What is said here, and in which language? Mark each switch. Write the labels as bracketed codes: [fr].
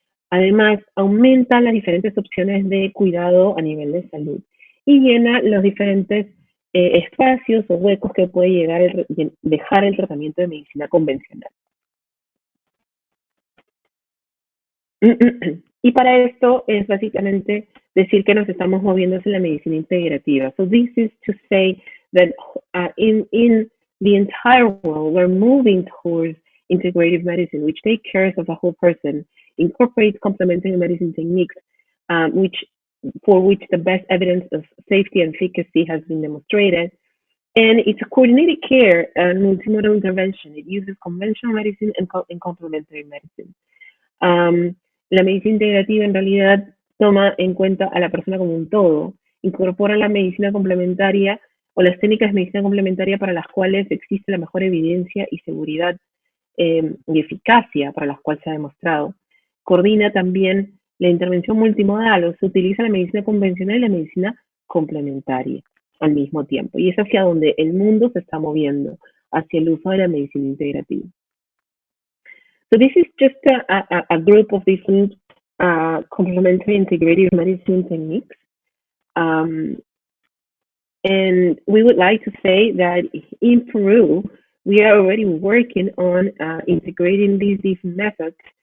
[es] Además, aumenta las diferentes opciones de cuidado a nivel de salud y llena los diferentes espacios o huecos que puede dejar el tratamiento de medicina convencional. Y para esto es básicamente decir que nos estamos moviendo hacia la medicina integrativa. [en] So this is to say that in the entire world, we're moving towards integrative medicine, which take care of the whole person, incorporates complementary medicine techniques, for which the best evidence of safety and efficacy has been demonstrated. And it's a coordinated care and multimodal intervention. It uses conventional medicine and complementary medicine. [es] La medicina integrativa en realidad toma en cuenta a la persona como un todo, incorpora la medicina complementaria o las técnicas de medicina complementaria para las cuales existe la mejor evidencia y seguridad y eficacia para las cuales se ha demostrado. Coordina también la intervención multimodal, o se utiliza la medicina convencional y la medicina complementaria al mismo tiempo. Y es hacia donde el mundo se está moviendo, hacia el uso de la medicina integrativa. [en] So this is just a group of different complementary integrative medicine techniques. And we would like to say that in Peru, we are already working on integrating these different methods.